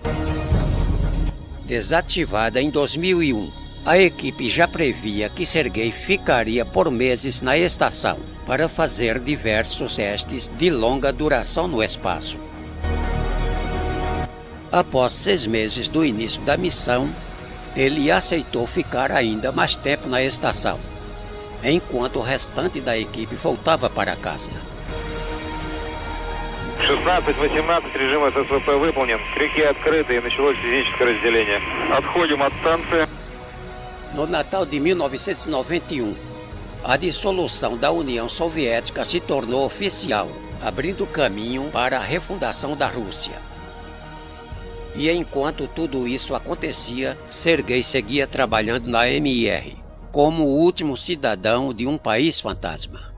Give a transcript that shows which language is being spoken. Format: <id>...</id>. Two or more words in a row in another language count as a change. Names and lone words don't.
<pt>Desativada em 2001, a equipe já previa que Sergei ficaria por meses na estação para fazer diversos testes de longa duração no espaço. Após 6 meses do início da missão, ele aceitou ficar ainda mais tempo na estação, enquanto o restante da equipe voltava para casa.</pt> <ru>16-18, режим ССВП выполнен. Крюки открыты и началось физическое разделение. Отходим от станции.</ru> <pt>No Natal de 1991, a dissolução da União Soviética se tornou oficial, abrindo caminho para a refundação da Rússia. E enquanto tudo isso acontecia, Sergei seguia trabalhando na Mir, como o último cidadão de um país fantasma.</pt>